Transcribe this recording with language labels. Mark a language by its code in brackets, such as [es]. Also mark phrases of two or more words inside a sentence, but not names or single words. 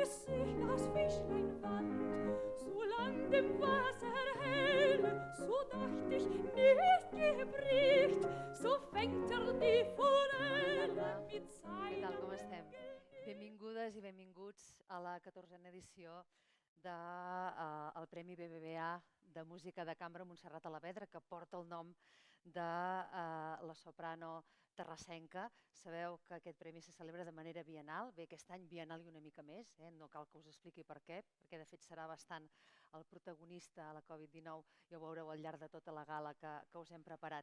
[de] sich das Fischlein wand, solang dem Wasser hell, so dacht ich, nicht gebricht, so fängt die Forelle mit [ca] Què tal, com [de] seinem [ca] estem? Benvingudes i benvinguts a la 14a edició del Premi BBVA de Música de Cambra Montserrat Alavedra, que porta el nom de la soprano terrassenca. Sabeu que aquest premi se celebra de manera bienal, bé, aquest any bienal i una mica més, no cal que us expliqui per què, perquè de fet serà bastant el protagonista a la Covid-19, ja ho veureu al llarg de tota la gala que us hem preparat.